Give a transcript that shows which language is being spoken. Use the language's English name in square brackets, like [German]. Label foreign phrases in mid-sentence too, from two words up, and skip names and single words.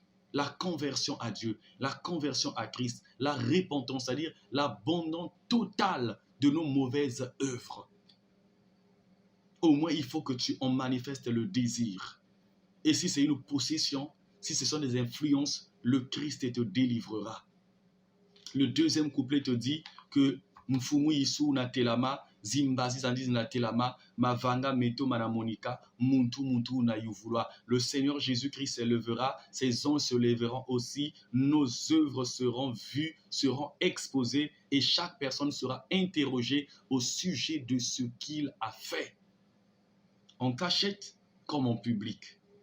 [French] La conversion à Dieu, la conversion à Christ, la repentance, c'est-à-dire l'abandon total de nos mauvaises œuvres. Au moins, il faut que tu en manifestes le désir. Et si c'est une possession, si ce sont des influences, le Christ te délivrera. Le deuxième couplet te dit que [Kongo] Mfumu Yisu na telama, Zimbazi Zandiz na telama, Mavanga Meto Manamonika, Muntu Muntu na Yuvulwa. [French] Le Seigneur Jésus-Christ s'élèvera, ses anges se lèveront aussi, nos œuvres seront vues, seront exposées et chaque personne sera interrogée au sujet de ce qu'il a fait. En cachette comme en public.